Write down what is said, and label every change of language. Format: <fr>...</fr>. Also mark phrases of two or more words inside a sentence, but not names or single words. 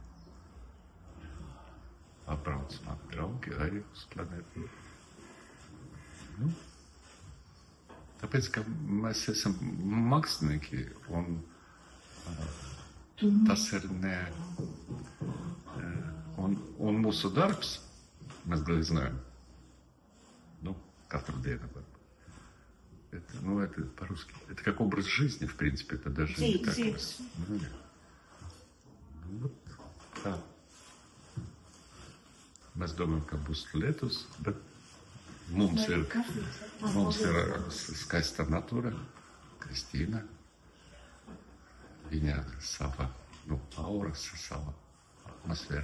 <lv>atbrauc mani draugi arī uz planētu. Tāpēc, ka mēs esam mākslinieki, un tas ir un mūsu darbs.</lv> <ru>Мы глазнаем. Каждую неделю. Это по-русски. Это как образ жизни, в принципе, это даже не так.</ru> <lv>Tā. Mēs domājam, ka būs lietus, bet mums ir skaista natūra, Kristīna. Viņa sava, aura, sava atmosfēra.</lv>